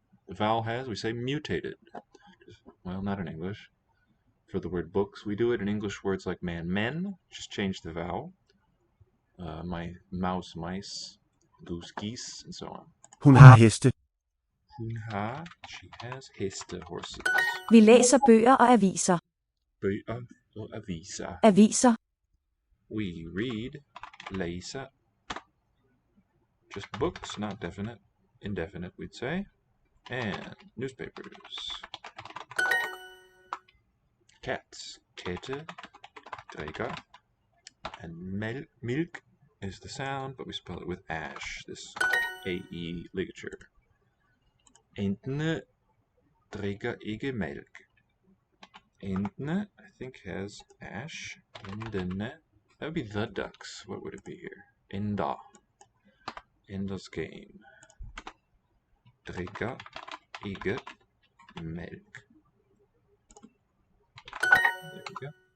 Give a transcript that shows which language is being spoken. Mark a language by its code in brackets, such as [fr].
[en] The vowel has, we say mutated. Well, not in English. For the word books, we do it in English words like man, men, just change the vowel. My mouse, mice, goose, geese, and so on. [da] Hun har heste. Hun har, [en] she has heste, horses. [da] Vi læser bøger og aviser. Bøger og aviser. Aviser. [en] We read, [da] læser. [en] Just books, not definite. Indefinite, we'd say. And newspapers. Cats. [da] Katte. Drikker. [en] And milk is the sound, but we spell it with ash, this AE ligature. [da] Entene drikker ikke mælk. [en] Entene, I think, has ash. Endene, that would be the ducks. What would it be here? Enda. Enda's game. [da] Drikker ikke mælk. [en] There we go.